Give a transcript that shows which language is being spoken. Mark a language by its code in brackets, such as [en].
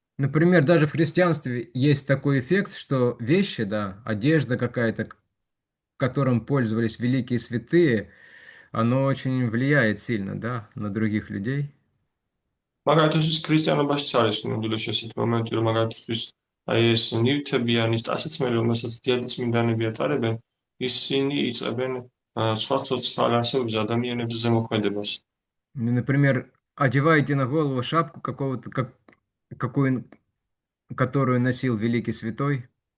[ru] Например, даже в христианстве есть такой эффект, что вещи, да, одежда какая-то, которым пользовались великие святые, оно очень влияет сильно, да, на других людей. [ka] მაგალითად, ქრისტიანობაშიც არის ნამდვილად ესეთი მომენტი, რომ მაგალითად აი ეს ნივთები ან ის ტანსაცმელი, რომელსაც დიადიწმინდანები ატარებენ, ისინი იწყებენ სხვა ცოცხალ არსებებზე ადამიანებზე ზემოქმედებას. [ru] Например, одеваете на голову шапку какого-то, какую, которую носил великий святой.